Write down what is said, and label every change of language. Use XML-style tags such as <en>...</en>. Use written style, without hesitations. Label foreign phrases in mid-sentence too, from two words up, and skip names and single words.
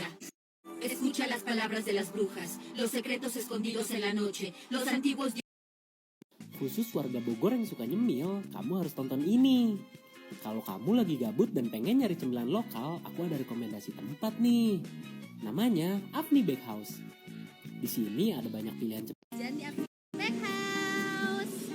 <es>Escucha las palabras de las brujas, los secretos escondidos en la noche. Los antiguos</es> <id>Khusus warga Bogor yang suka nyemil, kamu harus tonton ini. Kalau kamu lagi gabut dan pengen nyari cemilan lokal, aku ada rekomendasi tempat nih. Namanya Afni Bakehouse. Di sini ada banyak pilihan Jajan di Afni Bakehouse.</id>